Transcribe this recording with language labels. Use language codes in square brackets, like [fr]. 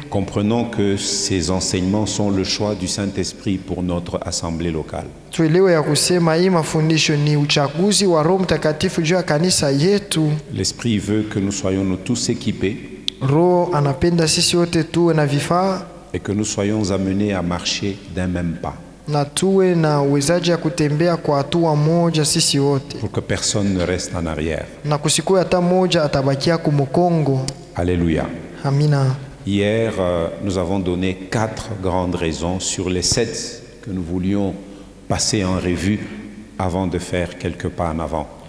[fr] Comprenons que ces enseignements sont le choix du Saint-Esprit pour notre assemblée locale. [sw] Tuelewe ya kusema hii mafundisho ni uchaguzi wa Roho Mtakatifu juu ya kanisa yetu. [fr] L'Esprit veut que nous soyons nous tous équipés [sw] Roho anapenda sisi wote tuwe na vifaa [fr] et que nous soyons amenés à marcher d'un même pas. [sw] na tuwe na uwezaji ya kutembea kwa hatua moja sisi wote. [fr] Pour que personne ne reste en arrière. [sw] Na kusikue hata moja atabakia kumukongo. [fr] Alléluia. [sw] Amina. [fr] Hier, nous avons donné 4 grandes raisons sur les 7 que nous voulions passer en revue avant de faire quelques pas en avant.